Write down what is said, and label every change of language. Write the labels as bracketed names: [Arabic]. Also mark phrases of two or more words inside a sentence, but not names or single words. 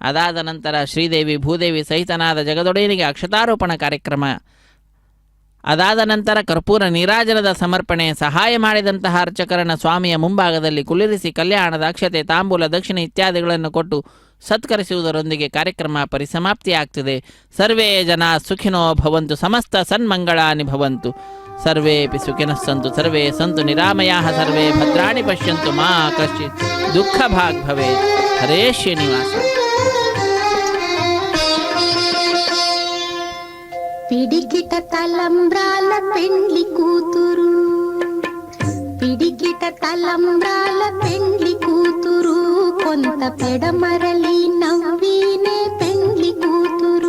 [Kannada] ಅದಾದ ನಂತರ ಶ್ರೀದೇವಿ ಭೂದೇವಿ ಸಹಿತನಾದ ಜಗದೊಡೆಯನಿಗೆ ಅಕ್ಷತಾರೋಪಣ ಕಾರ್ಯಕ್ರಮ. ಅದಾದ ನಂತರ ಕರ್ಪೂರ ನೀರಾಜನದ ಸಮರ್ಪಣೆ. ಸಹಾಯ ಮಾಡಿದಂತಹ ಅರ್ಚಕರನ್ನು ಸ್ವಾಮಿಯ ಮುಂಭಾಗದಲ್ಲಿ ಕುಳ್ಳಿರಿಸಿ ಕಲ್ಯಾಣದ ಅಕ್ಷತೆ ತಾಂಬೂಲ ದಕ್ಷಿಣೆ ಇತ್ಯಾದಿಗಳನ್ನು ಕೊಟ್ಟು ಸತ್ಕರಿಸುವುದರೊಂದಿಗೆ ಕಾರ್ಯಕ್ರಮ ಪರಿಸಮಾಪ್ತಿಯಾಗ್ತದೆ. [Sanskrit] ಸರ್ವೇ ಜನ ಸುಖಿನೋ ಭವಂತು, ಸಮಸ್ತ ಸನ್ಮಂಗಳಾನಿ ಭವಂತು, ಸರ್ವೇಪಿ ಸುಖಿನಃ ಸಂತು, ಸರ್ವೇ ಸಂತು ನಿರಾಮಯಾಃ, ಸರ್ವೇ ಭದ್ರಾಣಿ ಪಶ್ಯಂತು, ಮಾ ಕಶ್ಚಿತ್ ದುಃಖ ಭಾಗ್ ಭವೇತ್. ಹರೇ ಶ್ರೀನಿವಾಸ. [Telugu] పిడికిట తలంబ్రాల పెండ్లి కూతురు, పిడికిట తలంబ్రాల పెండ్లి కూతురు, కొంత పెడమరలి నవ్వినే పెండ్లి కూతురు.